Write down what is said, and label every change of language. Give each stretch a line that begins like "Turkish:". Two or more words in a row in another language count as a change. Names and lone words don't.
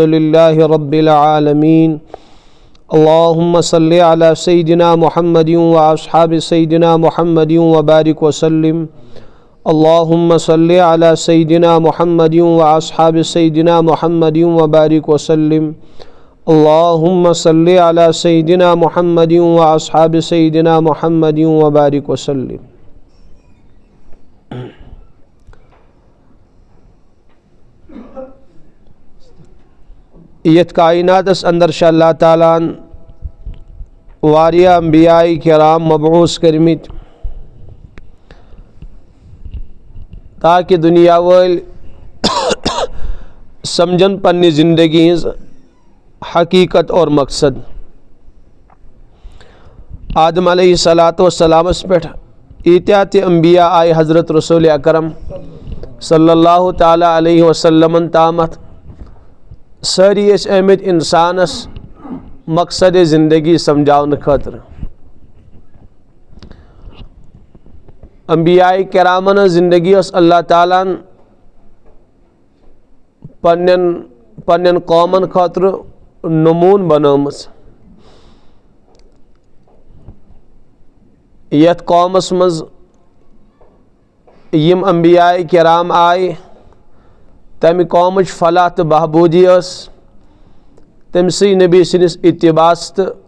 Arabic: لله رب العالمين اللهم صل على سيدنا محمد وأصحاب سيدنا محمد وبارك وسلم اللهم صل على سيدنا محمد وأصحاب سيدنا محمد وبارك وسلم اللهم صل على سيدنا محمد وأصحاب سيدنا محمد وبارك وسلم
Kashmiri: यत कायनातस अंदर अल्लाह ताला वारिया अंबियाई किराम मबऊस करमित ताकि दुनिया वाल समझन पन्नी जिंदगी हकीकत और मकसद आदम अलैहिस्सलातु वस्सलामस पे ईत्या ते अंबिया आए हज़रत रसूल अकरम
Arabic: صلى الله تعالى عليه وسلم
Kashmiri: तामत सारी अहमद इंसानस मकसद ज़िंदगी समझावन खतर अंबियाई किरामन ज़िंदगी अल्लाह ताला पन्न कौमन खतर नमून बनम यथ कौमस मज यम अंबियाई किराम आए तमि कौमच फलाह तो बहबूदी तमसी नबी सनिस इत्तिबास तो